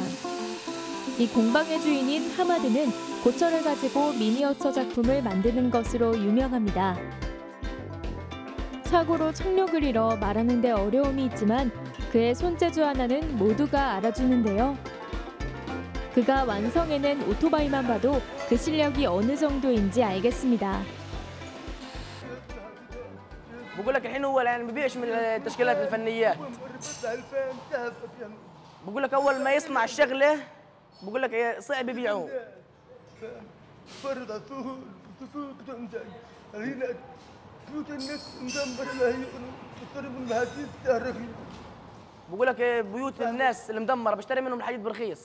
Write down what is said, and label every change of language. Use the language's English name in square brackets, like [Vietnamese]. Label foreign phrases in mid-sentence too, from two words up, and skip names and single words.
[Korean] 이 공방의 주인인 하마드는 고철을 가지고 미니어처 작품을 만드는 것으로 유명합니다. 사고로 청력을 잃어 말하는 데 어려움이 있지만 그의 손재주 하나는 모두가 알아주는데요. 그가 완성해낸 오토바이만 봐도 그 실력이 어느 정도인지 알겠습니다. [Arabic] بقول لك الحين هو يعني ما بيبيعش من التشكيلات الفنيات. بقول لك اول ما يصنع الشغله بقول لك صعب يبيعوه. بقول لك بيوت الناس المدمره بشتري منهم الحديد برخيص.